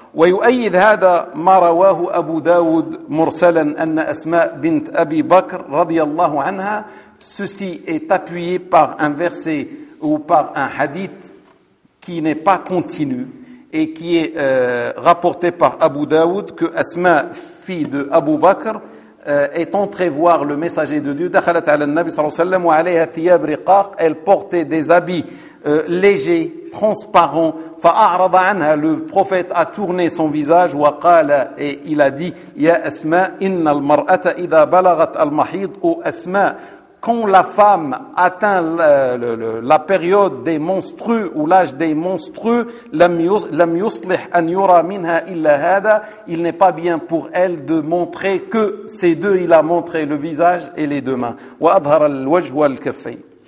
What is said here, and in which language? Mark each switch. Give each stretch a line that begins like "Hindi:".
Arabic: وَيُؤَيِّذْ هَذَا مَا رَوَاهُ أَبُو دَاوُدْ مُرْسَلًا أَنَّ أَسْمَاء بِنْتْ أَبِي بَكْرْ رَضِيَ اللَّهُ عَنْهَا.
French: Ceci est appuyé par un verset ou par un hadith qui n'est pas continu et qui est rapporté par Abu Daoud que Asma, fille de Abu Bakr, est entrée voir le messager de Dieu.
Arabic: دخلت على النبي صلى الله عليه وسلم وعليها ثياب رقاق.
French: Elle portait des habits légers, transparents.
Arabic: فأعرض عنها.
French: Le prophète a tourné son visage.
Arabic: وقال,
French: et il a dit,
Arabic: يا أسماء إن المرأة إذا بلغت المحيض. أو أسماء,
French: quand la femme atteint la période des menstrues ou l'âge des menstrues,
Arabic: lam yuslih an yura minha illa hada,
French: il n'est pas bien pour elle de montrer que ces deux. Il a montré le visage et les deux mains.
Arabic: Wa adhar al-wajh wa al-kaffayn.